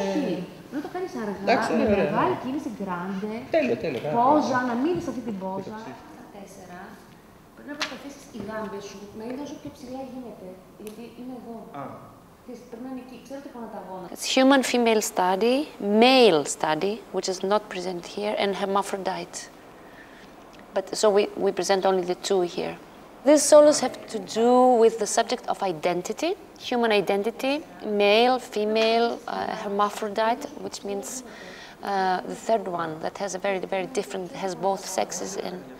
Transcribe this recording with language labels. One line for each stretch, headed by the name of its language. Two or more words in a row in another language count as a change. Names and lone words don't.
Greek: Όχι, να το κάνεις αργά, Εντάξει, με ωραία. μεγάλη κίνηση grande, Τέλειο. πόζα, να μείνεις σε αυτή την πόζα. Τέσσερα, πρέπει να προσπαθήσεις οι γάμπες σου να είναι όσο πιο ψηλά γίνεται, γιατί είναι εδώ. Πρέπει να είναι εκεί, ξέρω τι πάνω τα γόνα.
English: It's human female study, male study, which is not present here, and hermaphrodite. But so we present only the two here. These solos have to do with the subject of identity, human identity, male, female, hermaphrodite, which means the third one that has a very, very different, has both sexes in.